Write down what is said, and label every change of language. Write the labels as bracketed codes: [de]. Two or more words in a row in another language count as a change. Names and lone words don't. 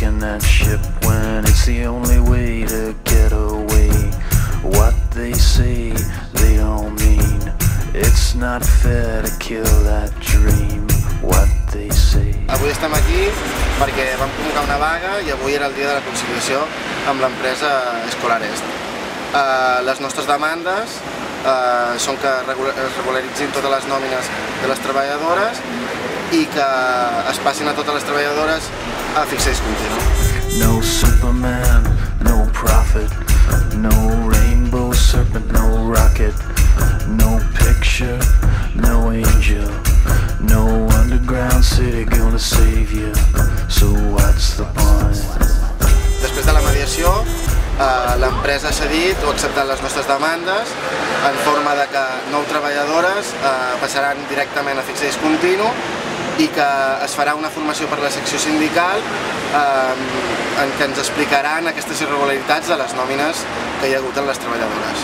[en] that ship when it's the only way to get away. What they say, they don't mean. It's not fair to kill that dream. What they say. [ca] Avui estem aquí perquè vam convocar una vaga i avui era el dia de la conciliació amb l'empresa Escolar Est. Les nostres demandes són que es regularitzin totes les nòmines de les treballadores i que es passin a totes les treballadores a fixer continu. [en] No Superman, no prophet, no rainbow serpent, no rocket, no picture, no angel, no underground city gonna save you, so what's the point? [ca] Després de la mediació, l'empresa ha cedit o acceptat les nostres demandes en forma de que 9 treballadores passaran directament a fix i discontinu i que es farà una formació per la secció sindical en què ens explicaran aquestes irregularitats de les nòmines que hi ha hagut en les treballadores.